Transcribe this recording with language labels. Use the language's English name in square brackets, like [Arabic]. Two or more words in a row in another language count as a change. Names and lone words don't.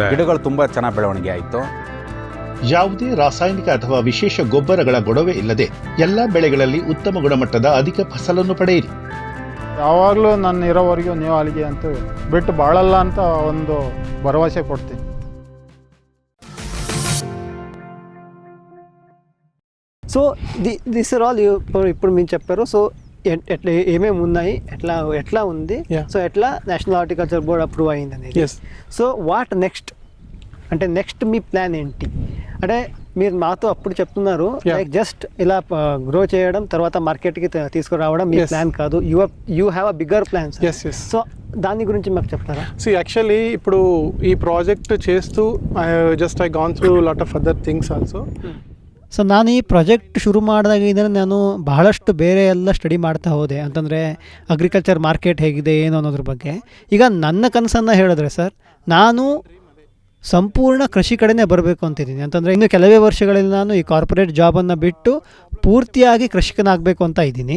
[Kannada] ಗಿಡಗಳು ತುಂಬ ಚೆನ್ನಾಗಿ ಬೆಳವಣಿಗೆ ಆಯಿತು. ಯಾವುದೇ ರಾಸಾಯನಿಕ ಅಥವಾ ವಿಶೇಷ ಗೊಬ್ಬರಗಳ ಗೊಡವೆ ಇಲ್ಲದೆ ಎಲ್ಲ ಬೆಳೆಗಳಲ್ಲಿ ಉತ್ತಮ ಗುಣಮಟ್ಟದ ಅಧಿಕ ಫಸಲನ್ನು ಪಡೆಯಿರಿ. ಯಾವಾಗಲೂ ನನ್ನ ಇರೋವರೆಗೂ ನೀವು ಅಲ್ಲಿಗೆ ಅಂತೂ ಬಿಟ್ಟು ಬಾಳಲ್ಲ ಅಂತ ಒಂದು ಭರವಸೆ ಕೊಡ್ತೀನಿ. [English] so this are all [Telugu] ఇప్పుడు మీరు చెప్పారు. సో ఎట్లా ఏమేమి ఉన్నాయి, ఎట్లా ఉంది, సో ఎట్లా నేషనల్ హార్టికల్చర్ బోర్డ్ అప్రూవ్ అయింది అనేది. [English] so what next [Telugu] అంటే నెక్స్ట్ మీ ప్లాన్ ఏంటి? అంటే మీరు మాతో అప్పుడు చెప్తున్నారు [English] like just [Telugu] ఇలా గ్రో చేయడం, తర్వాత మార్కెట్కి తీసుకురావడం మీ ప్లాన్ కాదు. [English] you have a bigger plan. [Telugu] సో దాని గురించి మాకు చెప్తారా? యాక్చువల్లీ ఇప్పుడు ఈ ప్రాజెక్ట్ చేస్తూ [English] I gone through lot of other things also. [Kannada] ಸೊ ನಾನು ಈ ಪ್ರಾಜೆಕ್ಟ್ ಶುರು ಮಾಡಿದಾಗಿಂದ ನಾನು ಬಹಳಷ್ಟು ಬೇರೆ ಎಲ್ಲ ಸ್ಟಡಿ ಮಾಡ್ತಾ ಹೋದೆ. ಅಂತಂದರೆ [English] agriculture market [Kannada] ಹೇಗಿದೆ ಏನು ಅನ್ನೋದ್ರ ಬಗ್ಗೆ. ಈಗ ನನ್ನ ಕನಸನ್ನು ಹೇಳಿದ್ರೆ ಸರ್, ನಾನು ಸಂಪೂರ್ಣ ಕೃಷಿ ಕಡೆನೇ ಬರಬೇಕು ಅಂತಿದ್ದೀನಿ. ಅಂತಂದರೆ ಇನ್ನು ಕೆಲವೇ ವರ್ಷಗಳಲ್ಲಿ ನಾನು ಈ [English] corporate jobನ್ನು [Kannada] ಬಿಟ್ಟು ಪೂರ್ತಿಯಾಗಿ ಕೃಷಿಕನಾಗಬೇಕು ಅಂತ ಇದ್ದೀನಿ.